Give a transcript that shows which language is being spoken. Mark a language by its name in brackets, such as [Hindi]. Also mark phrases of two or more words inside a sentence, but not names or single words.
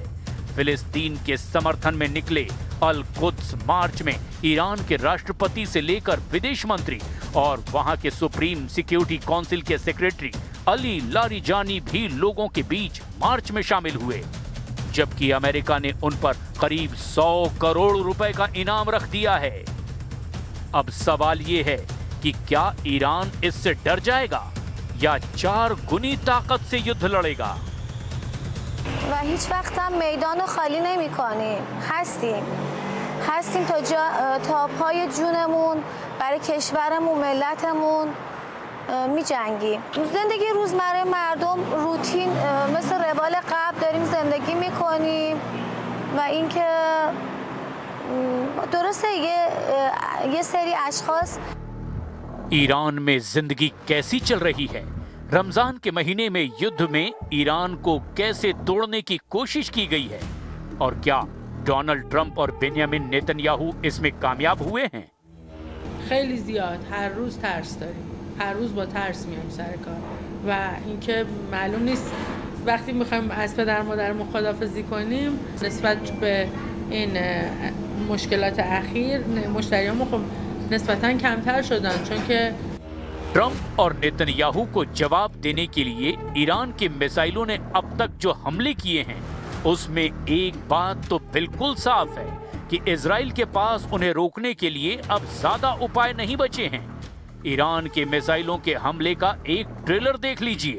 [Hindi] फिलिस्तीन के समर्थन में निकले अल कुद्स मार्च में ईरान के राष्ट्रपति से लेकर विदेश मंत्री और वहां के [English] Supreme Security Council [Hindi] के सेक्रेटरी अली लारिजानी भी लोगों के बीच मार्च में शामिल हुए, जबकि अमेरिका ने उन पर करीब 100 करोड़ रुपए का इनाम रख दिया है। अब सवाल ये है कि क्या ईरान इससे डर जाएगा या 4 गुनी ताकत से युद्ध लड़ेगा? [Persian] و هیچ وقت هم میدان خالی نمی‌کنیم. هستیم تا پای جونمون برای کشورمون، ملتمون می‌جنگیم. زندگی روزمره مردم روتین مثل روال قبل داریم زندگی می‌کنیم و اینکه درسته یه سری اشخاص [Hindi] ईरान में जिंदगी कैसी चल रही है? रमजान के महीने में युद्ध में ईरान को कैसे तोड़ने की कोशिश की गई है और क्या डोनाल्ड ट्रंप और बेंयामिन नेतन्याहू इसमें कामयाब हुए हैं? [Persian] خیلی زیاد هر روز ترس داریم. هر روز با ترس میایم سر کار و اینکه معلوم نیست وقتی میخوایم از پدر مادرمون خداحافظی کنیم نسبت به این مشکلات اخیر مشتریامون خب نسبتاً کمتر شدن چون که [Hindi] ट्रंप और नेतन्याहू को जवाब देने के लिए ईरान के मिसाइलों ने अब तक जो हमले किए हैं उसमें एक बात तो बिल्कुल साफ है कि इजराइल के पास उन्हें रोकने के लिए अब ज्यादा उपाय नहीं बचे हैं। ईरान के मिसाइलों के हमले का एक ट्रेलर देख लीजिए।